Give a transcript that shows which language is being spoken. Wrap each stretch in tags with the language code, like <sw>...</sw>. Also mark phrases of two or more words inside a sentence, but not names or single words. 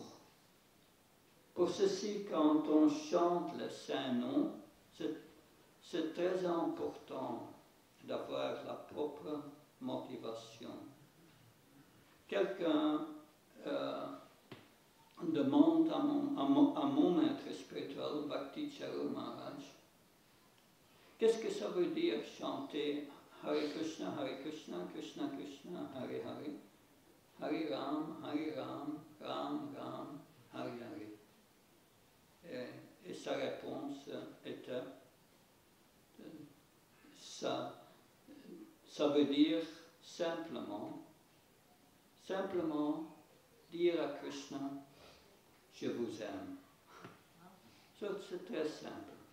<fr>Pour ceci, quand on chante le Saint-Nom, c'est très important d'avoir la propre motivation. Quelqu'un demande à mon maître spirituel, Bhakti Charu Maharaj, qu'est-ce que ça veut dire chanter Hare Krishna, Krishna Krishna, Hare Hare, Hare Ram, Ram Ram, Hare Hare. Et sa réponse était, ça veut dire simplement dire à Krishna, je vous aime. C'est très simple.</fr>